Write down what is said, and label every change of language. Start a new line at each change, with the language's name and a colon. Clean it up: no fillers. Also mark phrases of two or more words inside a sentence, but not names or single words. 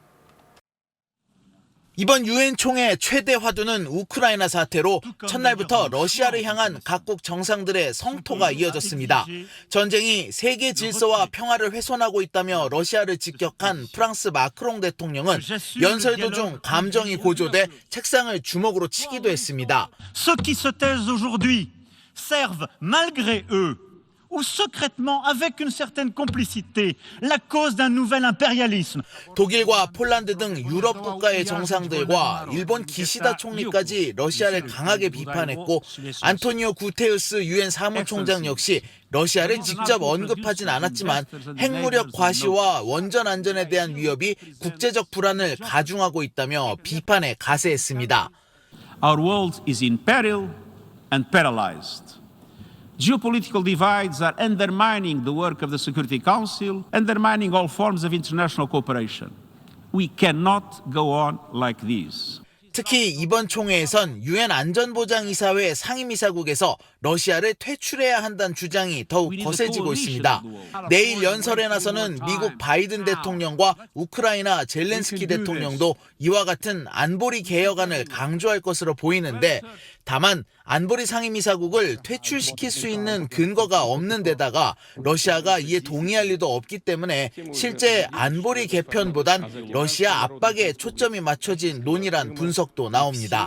Korean: 이번 유엔 총회 최대 화두는 우크라이나 사태로 첫날부터 러시아를 향한 각국 정상들의 성토가 이어졌습니다. 전쟁이 세계 질서와 평화를 훼손하고 있다며 러시아를 직격한 프랑스 마크롱 대통령은 연설 도중 감정이 고조돼 책상을 주먹으로 치기도 했습니다.
French: Ceux qui se taisent aujourd'hui servent malgré eux ou secrètement avec une certaine complicité la cause d'un nouvel impérialisme.
Korean: 독일과 폴란드 등 유럽 국가의 정상들과 일본 기시다 총리까지 러시아를 강하게 비판했고 안토니오 구테우스 유엔 사무총장 역시 러시아를 직접 언급하진 않았지만 핵무력 과시와 원전 안전에 대한 위협이 국제적 불안을 가중하고 있다며 비판에 가세했습니다.
English: Our world is in peril and paralyzed. Geopolitical divides are undermining the work of the Security Council, undermining all forms of international cooperation. We cannot go on like this.
Korean: 특히 이번 총회에선 유엔 안전보장이사회 상임이사국에서 러시아를 퇴출해야 한다는 주장이 더욱 거세지고 있습니다. 내일 연설에 나서는 미국 바이든 대통령과 우크라이나 젤렌스키 대통령도 이와 같은 안보리 개혁안을 강조할 것으로 보이는데 다만 안보리 상임이사국을 퇴출시킬 수 있는 근거가 없는 데다가 러시아가 이에 동의할 리도 없기 때문에 실제 안보리 개편보단 러시아 압박에 초점이 맞춰진 논의란 분석도 나옵니다.